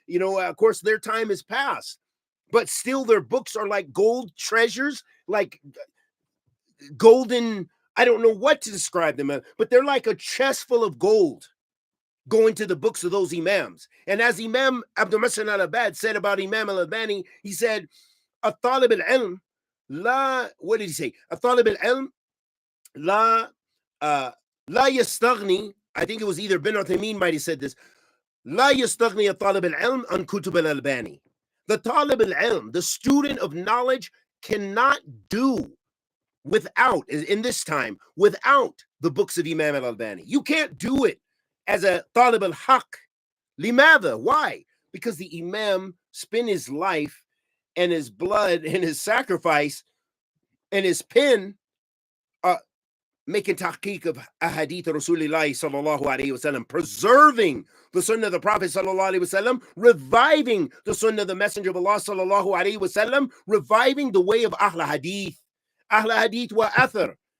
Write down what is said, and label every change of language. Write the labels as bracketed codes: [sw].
[en] Of course, their time has passed. But still, their books are like gold treasures, like golden, I don't know what to describe them as, but they're like a chest full of gold going to the books of those Imams. And as Imam Abdul Muhsin al-Abbad said about Imam al-Albani, he said, [ar] الطالب العلم لا [en] what did he say? [ar] الطالب العلم لا لا يستغني. [en] I think it was either Bin Uthaymeen might have said this. [ar] لا يستغني الطالب العلم عن كتب الألباني. [en] The [ar] طالب العلم, [en] the student of knowledge, cannot do without, in this time, without the books of Imam al-Albani. You can't do it as a [ar] طالب الحق. لماذا? [en] Why? Because the Imam spent his life and his blood and his sacrifice and his pen making tahqiq of ahadith Rasulullah sallallahu alayhi wasallam, preserving the sunnah of the Prophet sallallahu alayhi wasallam, reviving the sunnah of the Messenger of Allah sallallahu alayhi wasallam, reviving the way of Ahl Hadith wa Athar.